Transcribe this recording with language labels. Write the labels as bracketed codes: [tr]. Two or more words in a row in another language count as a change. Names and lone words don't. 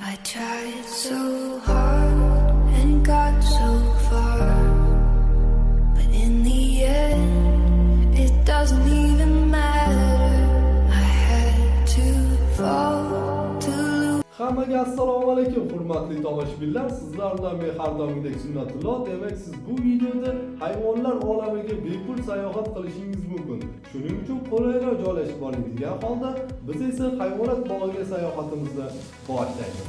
[en] tried so hard and got so far, but in the end it doesn't even matter. I had to fall to lose. [uz] Hammaga assalomu alaykum hurmatli tomoshabinlar. Sizlar bilan men har doimgidek Sunnatulloh. Demak, siz bu videoda hayvonlar olamiga bepul sayohat qilishingiz mumkin. Shuning uchun qulayroq joylashib oling degan holda biz esa hayvonot bog'iga sayohatimizni boshlaymiz.